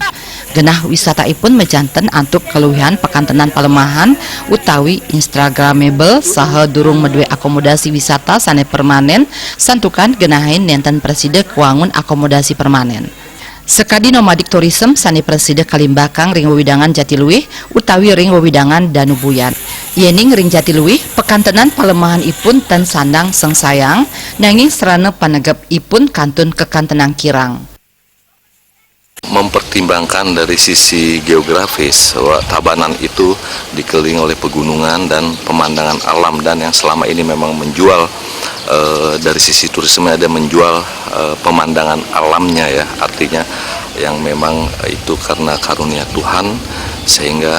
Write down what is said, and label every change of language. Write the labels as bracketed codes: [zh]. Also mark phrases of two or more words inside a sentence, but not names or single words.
[ban] Genah wisata ipun menjantan antuk keluhian pekantenan palemahan utawi instagramable saha durung medue akomodasi wisata sane permanen santukan genahin nenten preside kuangun akomodasi permanen. Sekadi [en] nomadic tourism [ban] sani preside kalimbakang ring wewidangan Jatiluwih utawi ring wewidangan Danubuyan. Yening ring Jatiluwih pekantenan palemahan ipun tan sandang sengsayang nanging serana panegep ipun kantun kekantenang kirang. [id] Mempertimbangkan dari sisi geografis bahwa Tabanan itu dikelilingi oleh pegunungan dan pemandangan alam, dan yang selama ini memang menjual dari sisi turisme ada menjual pemandangan alamnya, ya, artinya yang memang itu karena karunia Tuhan sehingga